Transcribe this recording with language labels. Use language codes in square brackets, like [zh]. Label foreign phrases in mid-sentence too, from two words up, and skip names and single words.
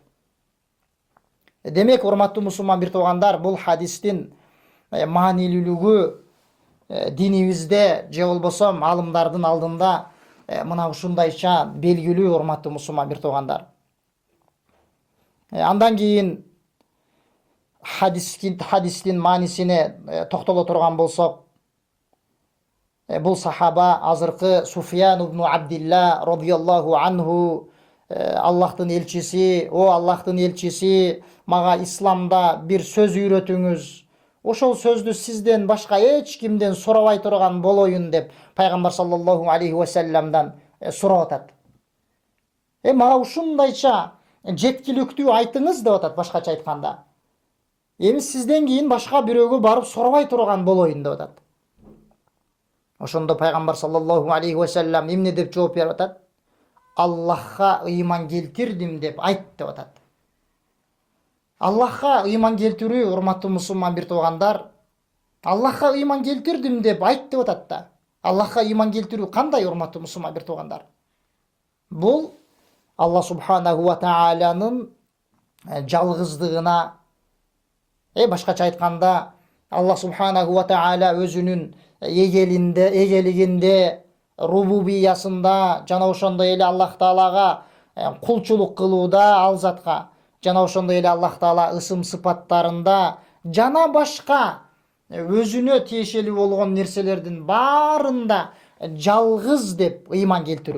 [ky] Демек, урматтуу мусулман бир туугандар, бул хадистин маанилүүлүгү динибизде же болбосо алымдардын алдында мына ушундайча белгилүү, урматтуу мусулман бир туугандар. Андан кийин хадистин маанисине токтоло турган болсок, бул сахаба азыркы Суфьян ибн Абдилла [ar] رضي الله عنه [ky] Аллахтын элчиси, о Аллахтын элчиси, мага исламда бир сөз үйрөтүңүз, ошол сөздү сизден башка эч кимден сурабай турган болоюн деп пайгамбар [ar] صلى الله عليه وسلم [ky] сурап атат. Мага ушундайча жеткиликтүү айтыңыз деп атат, башкача айтканда. Эми сизден кийин башка бирөөгө барып сурабай турган болоюн деп атат. Ошондо пайгамбар [ar] صلى الله عليه وسلم [ky] эмне деп жооп берип атат? Аллахка ыйман келтирдим деп айт деп атат. Аллахка ыйман келтирүү, урматтуу мусулман бир туугандар, Аллахка ыйман келтирдим деп айт деп атат да. Аллахка ыйман келтирүү кандай, урматтуу мусулман бир туугандар? Бул [ar] الله سبحانه وتعالى [ky] жалгыздыгына, башкача айтканда, [ar] الله سبحانه وتعالى [ky] өзүнүн эгелигинде, рубубиясында, жана ошондой эле [ar] الله تعالى [ky] кулчулук кылууда, ал затка, жана ошондой эле [ar] الله تعالى [ky] ысым сыпаттарында, жана башка өзүнө тиешелүү болгон нерселердин баарында жалгыз деп ыйман келтирүү.